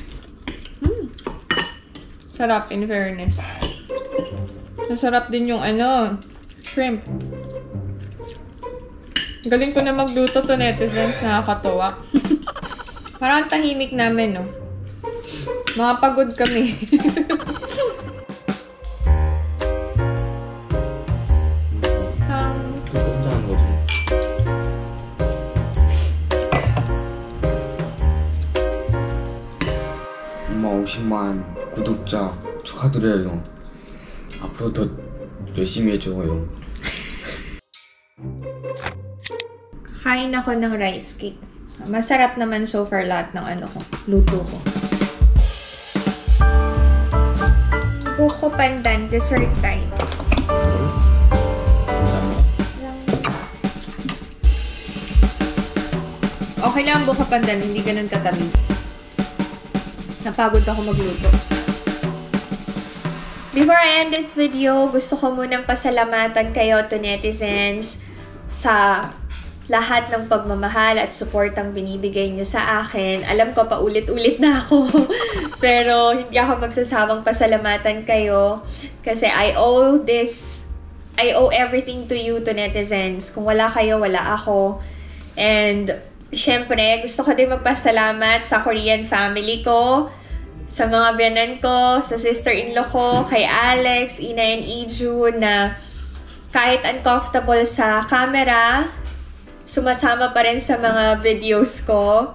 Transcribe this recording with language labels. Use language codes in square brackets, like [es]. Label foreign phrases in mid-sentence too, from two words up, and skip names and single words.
[tl] Sarap [en] in fairness. [tl] Masarap din yung shrimp. Galing ko na magluto [en] to netizens. [tl] Nakakatawa. Parang tahimik namin, no? Mga pagod kami. [ko] 엄마 50만 구독자 축하드려요. 앞으로 더 열심히 해줘요. [tl] Kain ako ng [en] rice cake. [tl] Masarap naman [en] so far [tl] lahat ng luto ko. Buko pandan, [en] dessert time. [tl] Okay lang buko pandan, hindi ganun katamis. Napagod ako magluto. [en] Before I end this video, [tl] gusto ko munang pasalamatan kayo [en] to netizens [tl] sa lahat ng pagmamahal at suportang binibigay nyo sa akin. Alam ko, paulit-ulit na ako. Pero hindi ako magsasawang pasalamatan kayo. [en] Kasi I owe everything to you, to netizens. [tl] Kung wala kayo, wala ako. And syempre, gusto ko din magpasalamat sa [en] Korean family [tl] ko, sa mga biyanan ko, sa sister-in-law ko, kay Alex, Ina, and Iju, na kahit uncomfortable sa camera, sumasama pa rin sa mga videos ko.